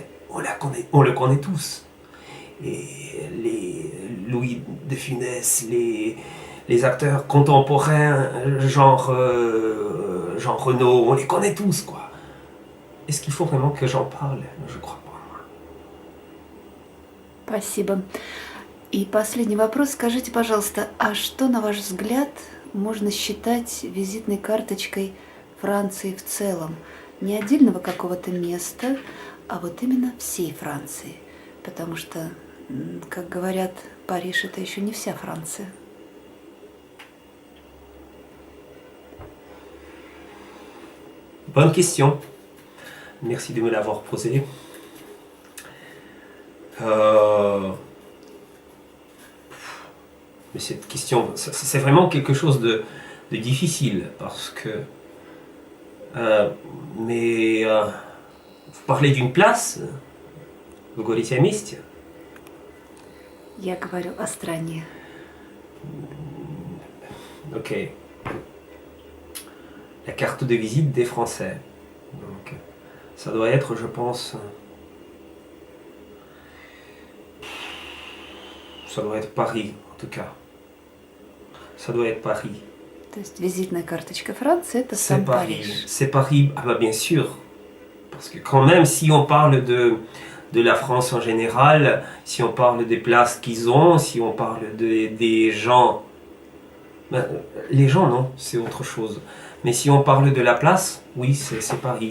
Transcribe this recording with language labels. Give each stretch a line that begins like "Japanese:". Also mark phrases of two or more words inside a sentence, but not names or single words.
French: On le connaît tous. Et les Louis de Funès, les acteurs contemporains, genre Renaud, on les connaît tous, quoi. Est-ce qu'il faut vraiment que j'en parle? Je crois pas.
Russian: Спасибо. И последний вопрос. Скажите, пожалуйста, а что, на ваш взгляд, можно считать визитной карточкой Франции в целом? Не отдельного какого-то места, а вот именно всей Франции. Потому что, как говорят, Париж это еще не вся Франция.
French: Bonne question. Merci de me l'avoir posée. Mais cette question, c'est vraiment quelque chose de difficile parce que. Vous parlez d'une place, vous
Russian: говорите о месте. Я говорю о стране.
French: Ok. La carte de visite des Français. Donc, ça doit être, je pense. Ça doit être Paris, en tout cas. Ça doit être Paris.
Russian: То есть визитная карточка Франции это
French: C'est
Russian: сам
French: Paris.
Russian: Париж.
French: C'est Paris, ah bah bien sûr. Parce que quand même, si on parle de la France en général, si on parle des places qu'ils ont, si on parle des gens... Ben, les gens, non, c'est autre chose. Mais si on parle de la place, oui, c'est Paris.